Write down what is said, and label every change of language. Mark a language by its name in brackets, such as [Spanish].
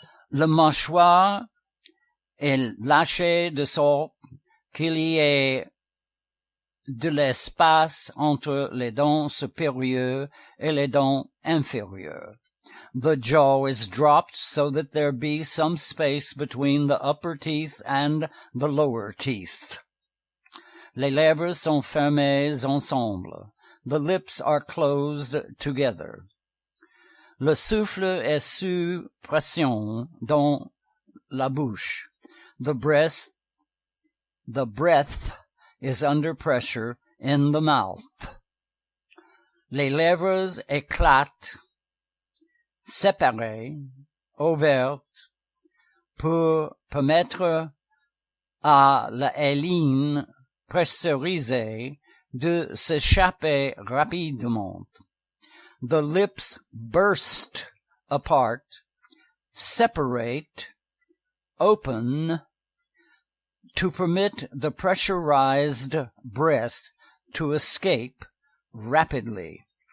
[French] Le mâchoire est lâché de sorte qu'il y ait de l'espace entre les dents supérieures et les dents inférieures. [English] The jaw is dropped so that there be some space between the upper teeth and the lower teeth. [French] Les lèvres sont fermées ensemble. [English] The lips are closed together. [French] Le souffle est sous pression dans la bouche. [English] The breath is under pressure in the mouth. [French] Les lèvres éclatent, séparées, ouvertes, pour permettre à la haleine pressurisée de s'échapper rapidement. [English] The lips burst apart, separate, open, to permit the pressurized breath to escape rapidly.